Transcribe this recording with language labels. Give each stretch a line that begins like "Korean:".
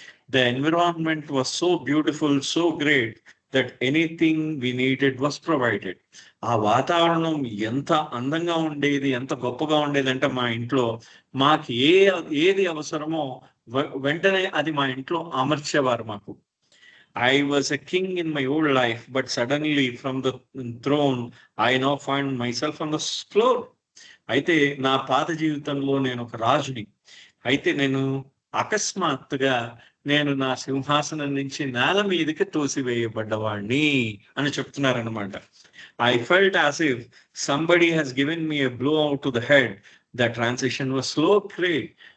English: The environment was so beautiful, so great that anything we needed was provided.
Telugu: ఆ వాతావరణం ఎంత అందంగా ఉండేది, ఎంత గొప్పగా ఉండేది అంటే మా ఇంట్లో మాకు ఏది అవసరమో వెంటనే అది మా ఇంట్లో అమర్చేవారు మాకు.
English: I was a king in my old life, but suddenly from the throne, I now find myself on the floor.
Telugu: అయితే నా పాత జీవితంలో నేను ఒక రాజుని. అయితే నేను అకస్మాత్తుగా నేను నా సింహాసనం నుంచి నేల మీదకి తోసివేయబడ్డవాడిని అని చెప్తున్నారనమాట.
English: I felt as if somebody has given me a blow out to the head. The transition was slow, great.